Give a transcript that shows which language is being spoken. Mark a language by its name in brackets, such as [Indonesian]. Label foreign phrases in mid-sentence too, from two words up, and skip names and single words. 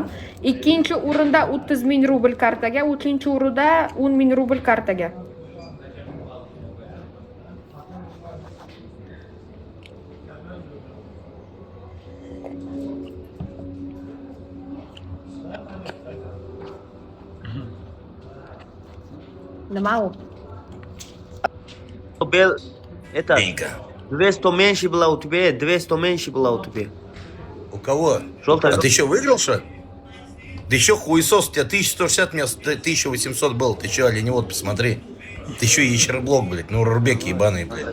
[Uzbek] Ikkinchi o'rinda 30 ming rubl kartaga, uchinchi o'rinda 10 ming rubl kartaga. Nima u? [Russian] Бел, это, 200 меньше было у тебя, 200 меньше было у тебя. У кого? Желтая. А ты еще выиграл, что? Да еще хуесос, у тебя 1160, у меня 1800 был. Ты че, оленевод, посмотри. Ты еще и ящероблок, блядь, ну Рурбек ебаный, блядь.